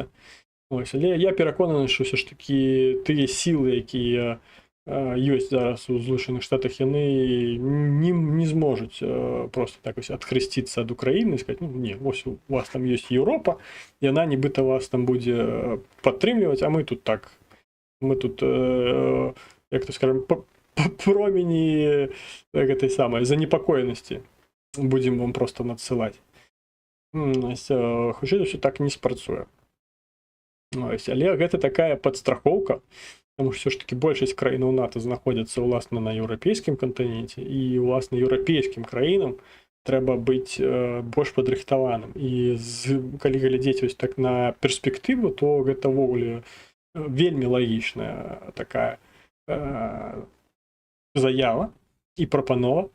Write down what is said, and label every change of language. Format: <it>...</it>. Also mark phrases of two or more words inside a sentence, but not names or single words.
<be>Ось, але я перакананы, што ўсё ж такі тыя сілы, якія ёсць зараз у Злучаных Штатах, яны не зможуць просто так ось адхрысціцца ад Украіны і сказаць, ну не, вось у вас там ёсць Еўропа, яна нібыта вас там будзе падтрымліваць, а мы тут так, як то скажем, промені гэтай самай занепакоенасці будзем вам просто надсылаць. Хутчэй за ўсё так не спрацуе. Але гэта такая падстрахоўка,</be> <uk>тому що все ж таки</uk> <be>большасць краінаў НАТО знаходзяцца ўласна на еўрапейскім кантыненце, і ўласна еўрапейскім краінам трэба быць больш падрыхтаваным. І калі глядзець ось так на перспектыву, то гэта ўвогуле вельмі лагічная такая заява і прапанова.</be>